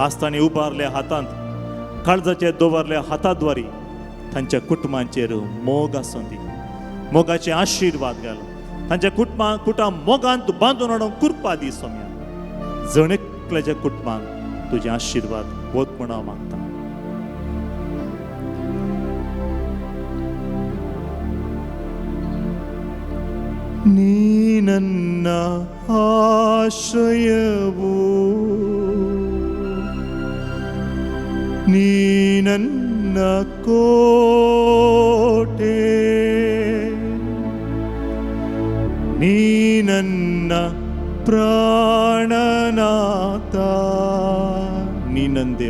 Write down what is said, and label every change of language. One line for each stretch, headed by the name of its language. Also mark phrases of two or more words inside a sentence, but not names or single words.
Konkani: आस्तानी उबारल्या हातांत काळजाचे दवरल्या हाताद्वारी तांच्या कुटुंबांचेर मोग आसूं दी. मोगाचे आशीर्वाद घाल. तांच्या कुटां मोगांत बांदून हाडून कुरपा दी सोम्या. जणेकल्याच्या कुटुंबांक तुझे आशीर्वाद वत म्हूण हांव मागतां.
Kannada: ನೀ ನನ್ನ ಆಶ್ರಯವು, ನೀ ನನ್ನ ಕೋಟೆ, ನೀ ನನ್ನ ಪ್ರಾಣನಾಥ, ನೀ ನನ್ನ ದೇವ,